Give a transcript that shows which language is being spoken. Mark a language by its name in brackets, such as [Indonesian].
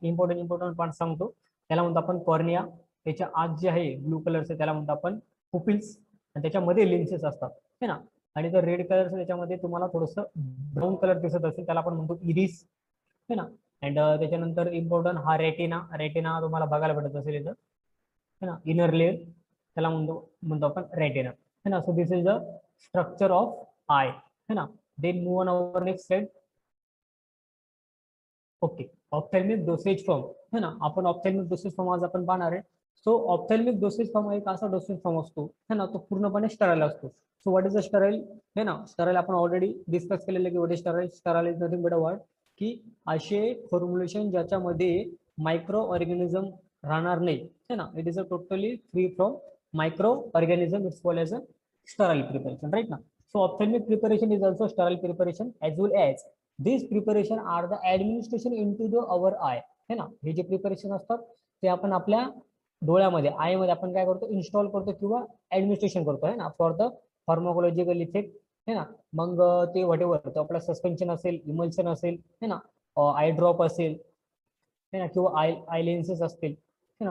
[Marathi] Important part सांगतो, त्याला म्हणतो आपण कॉर्निया. त्याच्या आत जे आहे ब्लू कलरचं त्याला म्हणतो आपण पुपिल्स, आणि त्याच्यामध्ये लेन्सेस असतात है ना. आणि जर रेड कलरचं त्याच्यामध्ये तुम्हाला थोडंसं ब्राऊन कलर दिसत असेल त्याला आपण म्हणतो इरिस है ना. अँड त्याच्यानंतर इम्पॉर्टंट हा रेटिना. रेटिना तुम्हाला बघायला भेटत असेल इथं है ना, इनर लेअर, त्याला म्हणतो आपण रेटिना है ना. [English] So this is the structure of eye है ना. Then move on our next slide. Okay, ophthalmic dosage form है ना. [Marathi] आपण ऑप्थॅल्मिक डोसेज फॉर्म आज आपण पाहणार आहे. सो ऑप्थॅल्मिक डोसेज फॉर्म एक असा डोसेज फॉर्म असतो है ना, तो पूर्णपणे स्टराईल असतो. [English] so what is the sterile [Marathi] है ना. स्टराईल आपण ऑलरेडी डिस्कस केलेलं की what is sterile. [English] sterile is nothing but a word [Marathi] की असे फॉर्म्युलेशन ज्याच्यामध्ये मायक्रो ऑर्गॅनिझम राहणार नाही है ना. [English] It is a totally free from micro organism. It's called as a sterile preparation, right ना. So ophthalmic preparation is also sterile preparation as well as this preparation are the administration in to the our eye है ना. [Marathi] हे जे preparation असतात ते आपण आपल्या डोळ्यामध्ये आय मध्ये आपण काय करतो, इन्स्टॉल करतो किंवा ऍडमिनिस्ट्रेशन करतो है ना, [English] for the pharmacological effect [Marathi] है ना. मग ते व्हॉटेवर तो आपला सस्पेन्शन असेल, इमल्शन असेल है ना, आय ड्रॉप असेल है ना, किंवा आय लेन्सेस असतील है ना.